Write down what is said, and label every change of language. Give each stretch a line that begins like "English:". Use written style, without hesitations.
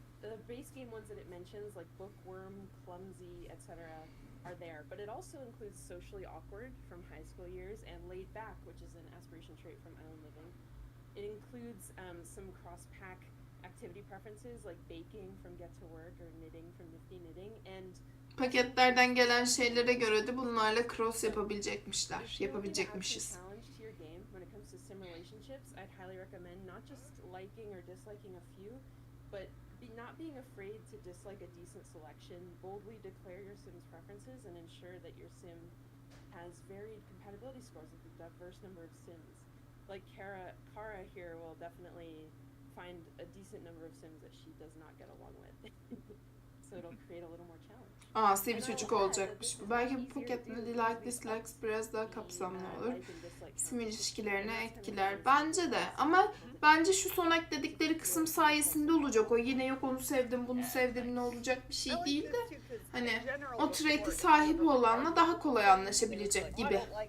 English: The base game ones that it mentions, like bookworm, clumsy, etc., are there, but it also includes socially awkward from high school years and laid back, which is an aspiration trait from island living. It includes some cross-pack activity preferences like baking from Get to Work or knitting from Nifty Knitting, and
Turkish: paketlerden gelen şeylere göre de bunlarla cross yapabilecekmişiz.
English: When it comes to sim relationships, I'd highly recommend not just liking or disliking a few, but not being afraid to dislike a decent selection, boldly declare your sim's preferences, and ensure that your sim has varied compatibility scores with a diverse number of sims. Like Kara here will definitely find a decent number of sims that she does not get along with. So it'll create a little more challenge.
Turkish: Asi bir çocuk olacakmış bu. Belki bu paketinde like dislikes biraz daha kapsamlı olur. Sim ilişkilerine etkiler. Bence de. Ama bence şu son ekledikleri kısım sayesinde olacak. O yine yok onu sevdim bunu sevdim ne olacak bir şey değil de. Hani o trait'i sahibi olanla daha kolay anlaşabilecek gibi.